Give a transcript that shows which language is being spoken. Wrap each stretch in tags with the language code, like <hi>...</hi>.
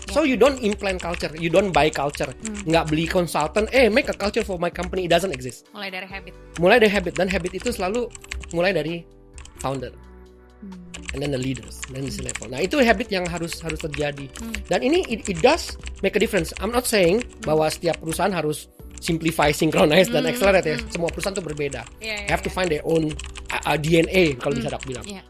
<en>So you don't implant culture, you don't buy culture.</en> <id>Nggak beli konsultan,</id> <en>make a culture for my company, it doesn't exist.</en> <id>Mulai dari habit, dan habit itu selalu mulai dari founder.</id> <en>and then the leaders, then the level.</en> <id>Nah itu habit yang harus terjadi. Dan ini</id> <en>it does make a difference. I'm not saying</en> <id>bahwa setiap perusahaan harus simplify, synchronize dan accelerate ya. Semua perusahaan tuh berbeda.</id> <en>Have to find their own DNA</en> <id>kalau bisa aku bilang.</id>